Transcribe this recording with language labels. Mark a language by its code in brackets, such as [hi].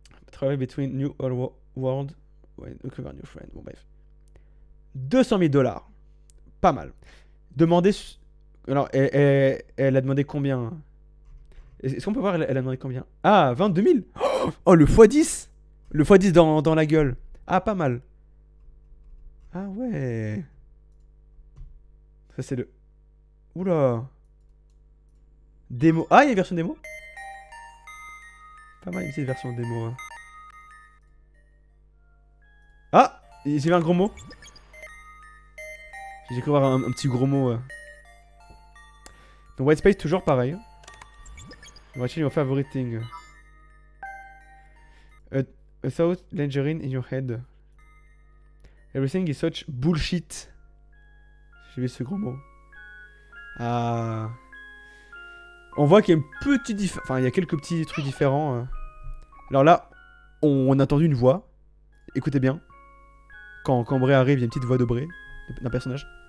[en] Travel between new old world, uncover new friend. [fr] Bon bref. 200 000 $. Pas mal. Demandez. Alors elle a demandé combien? Est-ce qu'on peut voir, elle a demandé combien? Ah, 22 000. Oh, le x10. Le x10 dans la gueule. Ah, pas mal. Ah ouais. Ça, c'est le... Oula. Démo. Ah, il y a une version démo. Pas mal, une petite version démo. Hein. Ah, j'ai vu un gros mot. J'ai cru voir un petit gros mot. Donc, White Space, toujours pareil. [en] Watching your favorite thing. A thought lingering in your head. Everything is such bullshit. [fr] J'ai vu ce gros mot. Ah. On voit qu'il y a une petite différence. Enfin, il y a quelques petits trucs différents. Alors là, on a entendu une voix. Écoutez bien. Quand Bray arrive, il y a une petite voix de Bray, d'un personnage.